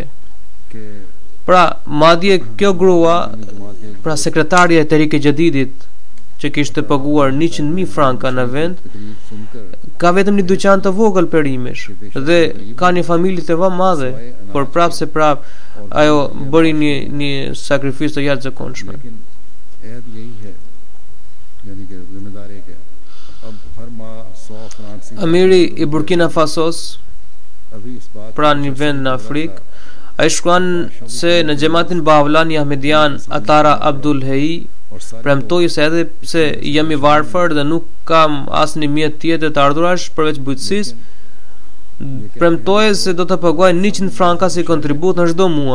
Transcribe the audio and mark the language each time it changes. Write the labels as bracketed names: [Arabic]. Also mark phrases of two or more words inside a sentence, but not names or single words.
[Albanian] Pra, madje kjo grua, pra sekretarja e Terike Jedidit, që kishte paguar 100.000 franka në vend, ka vetëm një dyqan të vogël perimesh dhe ka një familje të madhe, por prapë ajo bëri një sakrificë të jashtëzakonshme. [Urdu] ایڈ یہی ہے، یعنی کہ ذمہ دار ایک ہے. اب ہر ماہ 100 فرانک سے [Albanian] Amiri I Burkina Fasos, [Urdu] ابھی اس بات [Albanian] pra një vend në Afrikë, ai shkruan se në xhamatin Bahavlani Ahmedian Atara Abdul Hei premtoi se edhe pse jam I varfër dhe nuk kam asnjë mjet tjetër të ardhurash përveç bujqësisë, premtoi se do të paguaj 100 franka si kontribut në çdo muaj.